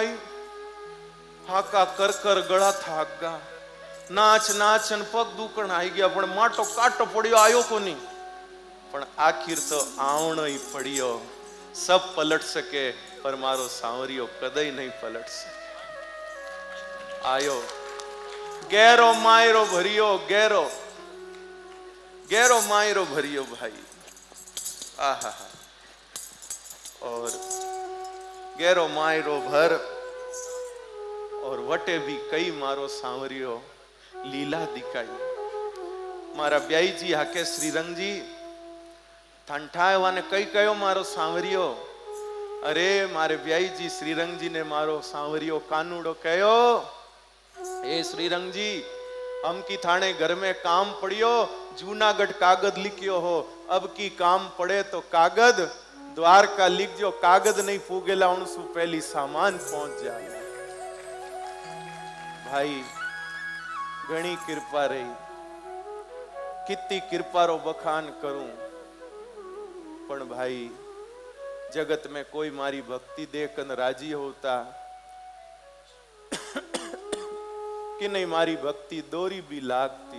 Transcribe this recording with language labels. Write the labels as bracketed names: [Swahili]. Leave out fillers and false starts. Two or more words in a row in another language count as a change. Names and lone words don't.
[Marwari] हाका कर कर गळा थागा, नाच नाच न पग दुकण आई गया, पण माटो काटो पड़ियो आयो कोनी। पण आखिर तो आवणो ही पड़ियो। सब पलट सके पर मारो सांवरियो कदई नहीं पलट सके। आयो गहरो मायरो भरियो, गहरो गहरो मायरो भरियो भाई। आहा और गहरो मायरो भर और वटे भी कई मारो सांवरियो लीला दिखाई। मारा ब्याई जी हाके श्रीरंग जी ठंठावाने कई कयो मारो सांवरियो। अरे मारे ब्याई जी श्रीरंग जी ने मारो सांवरियो कानूड़ो कयो, ए श्रीरंग जी हम की थाने घर में काम पड़ियो, जूनागढ़ कागज लिखियो हो, अब की काम पड़े तो कागज द्वारका लिख जो, कागज नहीं पूगेला उनसु पहली सामान पहुंच जाए। भाई घणी कृपा रही, कितनी कृपा रो बखान करूं, पण भाई जगत में कोई मारी भक्ति देखन राजी होता कि नहीं मारी भक्ति दोरी भी लागती।